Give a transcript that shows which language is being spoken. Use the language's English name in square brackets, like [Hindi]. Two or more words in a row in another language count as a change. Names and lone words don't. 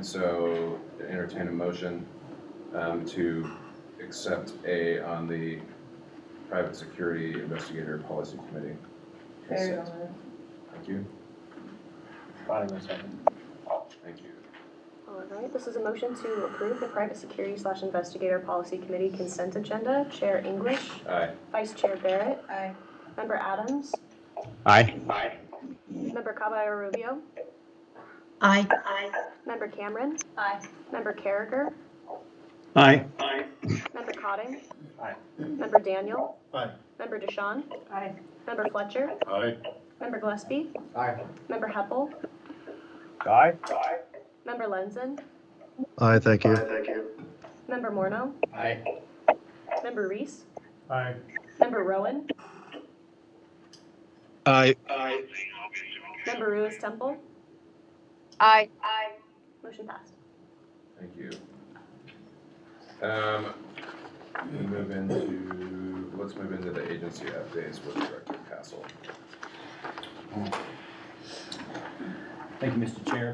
[English] So entertain a motion to accept A on the Private Security Investigator Policy Committee. Baird on it. Thank you. Bottom of second. Thank you. All right, this is a motion to approve the Private Security/Investigator Policy Committee consent agenda. Chair English. Aye. Vice Chair Barrett. Aye. Member Adams. Aye. Member Caballero Rubio. Aye. Member Cameron. Aye. Member Carragher. Aye. Member Cotting. Aye. Member Daniel. Aye. Member DeShawn. Aye. Member Fletcher. Aye. Member Gillespie. Aye. Member Heppel. Aye. Member Lenzen. Aye, thank you. Member Morneau. Aye. Member Reese. Aye. Member Rowan. Aye. Member Ruiz Temple. Aye. Motion passed. Thank you. Let's move into the agency updates with Director Castle. Thank you, Mr. Chair.